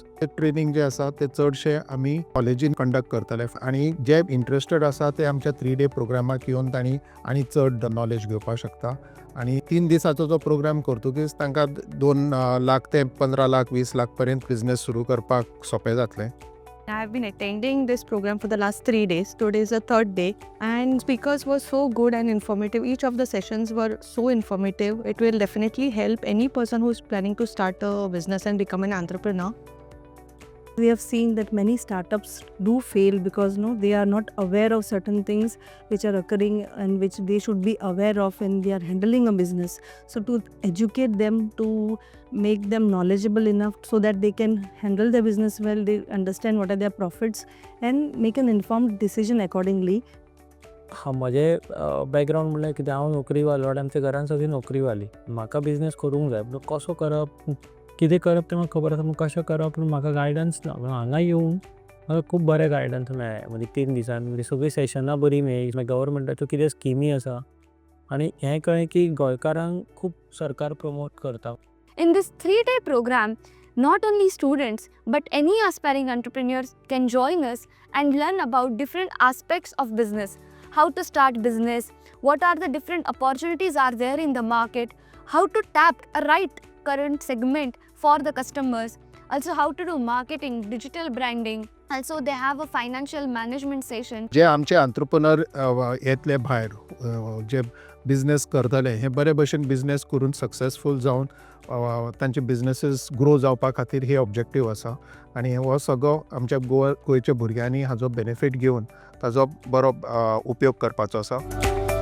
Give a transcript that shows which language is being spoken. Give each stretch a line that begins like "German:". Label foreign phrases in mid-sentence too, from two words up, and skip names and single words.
Konkani: ते ट्रेनिंग जे आसा ते चडशे आमी कॉलेजीन कंडक्ट करतले आणि जे इंटरेस्टेड आसा ते आमच्या 3 डे प्रोग्रामाक येवन तांणी आनी चड नॉलेज घेवपाक शकता. आणि 3 दिसाचो जो प्रोग्राम करतकीच तांकां 2 लाख ते 15 लाख 20 लाख पर्यंत बिझनेस सुरू करपाक सोपें जातलें.
English: I have been attending this program for the last 3 days. Today is the 3rd day, and speakers were so good and informative. Each of the sessions were so informative. It will definitely help any person who is planning to start a business and become an entrepreneur. We have seen that many startups do fail because they are not aware of certain things which are occurring and which they should be aware of when they are handling a business. So to educate them, to make them knowledgeable enough so that they can handle their business well, they understand what are their profits and make an informed decision accordingly.
Konkani: म्हजे बॅकग्रावंड म्हणल्यार कितें, हांव नोकरी वालो आनी आमच्या घरान सगळीं नोकरी वाली. म्हाका बिझनेस करूंक जाय, पूण कसो करप, कितें करप तें म्हाका खबर आसा, पूण कशें करप पूण म्हाका गायडन्स ना. हांगा येवन म्हाका खूब बरें गायडन्स मेळ्ळें. म्हणजे 3 दिसान म्हणजे सगळीं सेशनां बरीं मेळ्ळीं. मागीर गव्हर्मेंटाच्यो कितें स्किमी आसा आनी हें कळ्ळें की गोंयकारांक खूब सरकार प्रमोट करता.
English: In this 3-day program, not only students but any aspiring entrepreneurs can join us and learn about different aspects of business. How to start business, what are the different opportunities are there in the market, how to tap a right current segment for the customers, also how to do marketing, digital branding. Also they have a financial management session.
Konkani: जे आमचे एंटरप्रेन्युअर येतले भायर, जे बिझनेस करतले, हे बरे भशेन बिझनेस करून सक्सेसफूल जावन तांचे बिझनेसीस ग्रो जावपा खातीर हे ऑब्जेक्टीव आसा. आनी हो सगळो आमच्या गोंयच्या भुरग्यांनी हाजो बेनिफीट घेवन ताजो बरो उपयोग करपाचो आसा.